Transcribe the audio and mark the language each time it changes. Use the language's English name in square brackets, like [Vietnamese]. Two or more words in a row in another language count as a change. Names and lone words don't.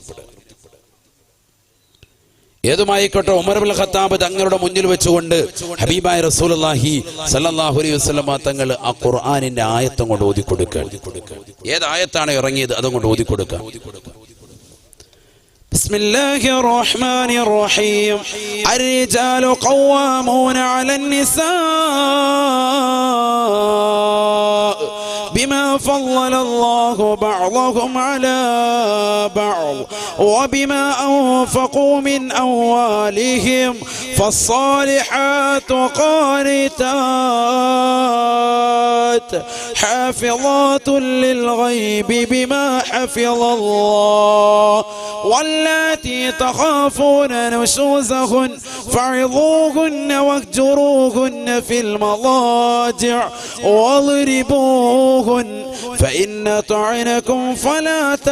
[Malayalam] ഏതുമായിക്കോട്ടെ, ഉമർ ഇബ്നുൽ ഖത്താബ് തങ്ങളുടെ മുന്നിൽ വെച്ചുകൊണ്ട് ഹബീബായ റസൂലുള്ളാഹി [Arabic] صلى الله عليه وسلم [Malayalam] തങ്ങൾ ആ ഖുർആനിന്റെ ആയത്തും കൊണ്ട് ഓതി കൊടുക്കുക. ഏത് ആയത്താണ് ഇറങ്ങിയത് അതുകൊണ്ട് ഓതി കൊടുക്കുക. [Arabic] بسم الله الرحمن الرحيم. الرجال قوامون على النساء بما فضل الله بعضهم على بعض وبما أنفقوا من أموالهم فالصالحات قانتات حافظات للغيب بما حفظ الله واللاتي تخافون نشوزهن فعظوهن واهجروهن في المضاجع واضربوهن فإن طعنكم فلا